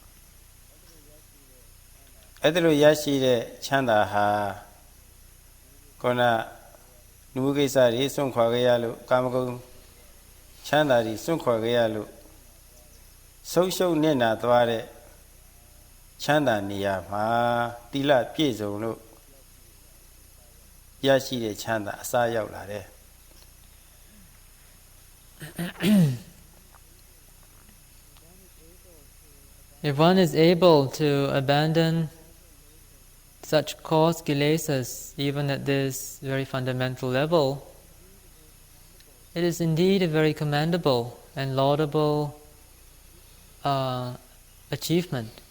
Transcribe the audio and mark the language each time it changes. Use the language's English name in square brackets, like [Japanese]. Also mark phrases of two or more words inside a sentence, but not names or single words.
[Burmese] အဲ့ဒါလိုရရှိတဲ့ချမ်းသာဟာခုနလူမှုကိစ္စတွေစွန့်ခွာခဲ့ရလို့ကာမဂုဏ်ချမ်းသာတွေစွန့်ခွာခဲ့ရလို့ဆုံးရှုံးနေတာသွားတဲ့ချမ်းသာနေရာမှာသီလပြည့်စုံလို့ရရှိတဲ့ချမ်းသာအစားရောက်လာတယ် [English] If one is able to abandon such cause kilesas even at this very fundamental level, it is indeed a very commendable and laudable achievement.